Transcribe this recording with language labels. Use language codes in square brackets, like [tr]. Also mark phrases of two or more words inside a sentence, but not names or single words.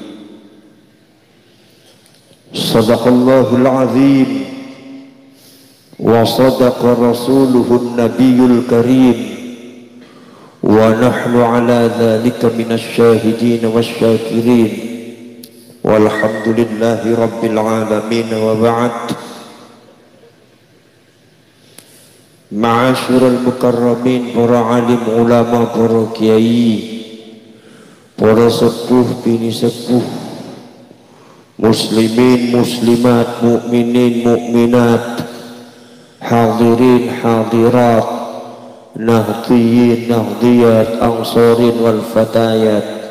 [ar] صدق الله العظيم وصدق رسوله النبي الكريم ونحن على ذلك من الشاهدين والشاكرين والحمد لله رب العالمين وبعد. معاشر المكرمين, [jv] para alim ulama, para kiai, para sepuh bini sepuh, muslimin, muslimat, mukminin, mukminat, hadirin, hadirat, nahdiyin, nahdiyat, angsorin wal fatayat,